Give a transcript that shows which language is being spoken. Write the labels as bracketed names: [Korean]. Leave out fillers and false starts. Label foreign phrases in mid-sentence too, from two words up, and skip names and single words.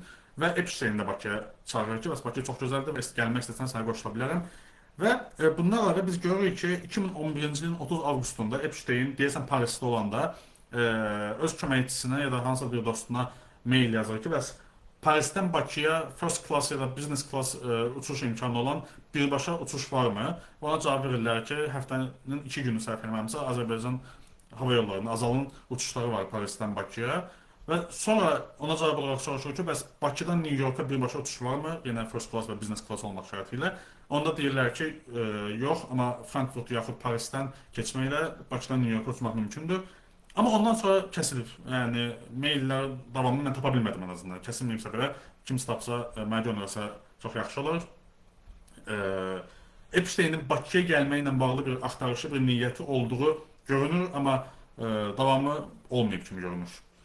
[Azerbaijani] Və Epstein də Bakıya çağırır ki, Bakı çox gözəldir və gəlmək istəsən sənə qoşula bilərəm. Və bundan əlavə biz görürük ki, 2011-ci ilin 30 avqustunda Epstein deyəsən Parisdə olanda öz köməkçisinə ya da hansısa bir dostuna mail yazır ki, bəs Parisdən Bakıya [English] first class [Azerbaijani] ya da [English] business class [Azerbaijani] uçuş imkanı olan birbaşa uçuş varmı? Ona cavab verirlər ki, həftənin 2 günü səhv eləmirəmsə Azərbaycan hava yollarının, Azalın uçuşları var Parisdən Bakıya. Və sonra ona cavab olaraq soruşur ki, bəs Bakıdan New York'a birbaşa uçuş varmı? Yenə [English] first class [Azerbaijani] və [English] business class [Azerbaijani] olmaq şərti ilə. Onda deyirlər ki, yox, amma Frankfurt yaxud Parisdən keçməklə Bakıdan New York'a uçmaq mümkündür. Amma ondan sonra kəsilib. Yəni, maillər davamını mən tapa bilmədim ən azından. Kəsilməyibsə belə, kimsə tapsa, mənə göndərsə çox yaxşı olur. Epstein'in Bakıya gəlməklə bağlı bir axtarışı, bir niyyəti olduğu görünür, amma davamı olmayıb kimi görünür.